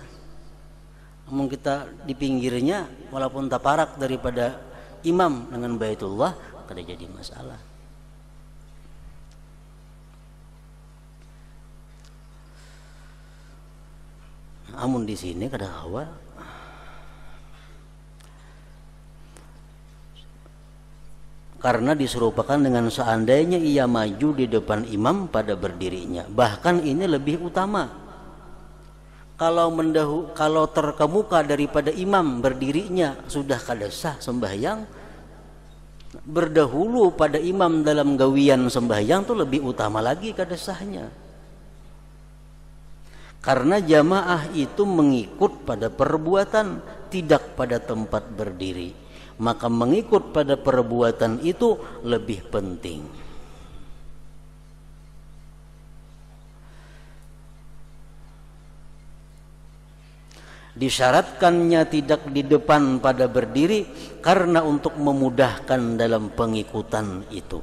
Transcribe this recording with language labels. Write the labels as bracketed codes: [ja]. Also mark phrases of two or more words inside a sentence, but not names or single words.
[bjn] Namun kita di pinggirnya walaupun taparak daripada imam dengan Baitullah kada jadi masalah. Namun di sini kada hawa. [id] Karena diserupakan dengan seandainya ia maju di depan imam pada berdirinya. [bjn] Bahkan ini lebih utama. Kalau terkemuka daripada imam berdirinya sudah kada sah sembahyang, berdahulu pada imam dalam gawian sembahyang itu lebih utama lagi kada sahnya. [id] Karena jamaah itu mengikut pada perbuatan, tidak pada tempat berdiri. Maka mengikut pada perbuatan itu lebih penting. Disyaratkannya tidak di depan pada berdiri karena untuk memudahkan dalam pengikutan itu.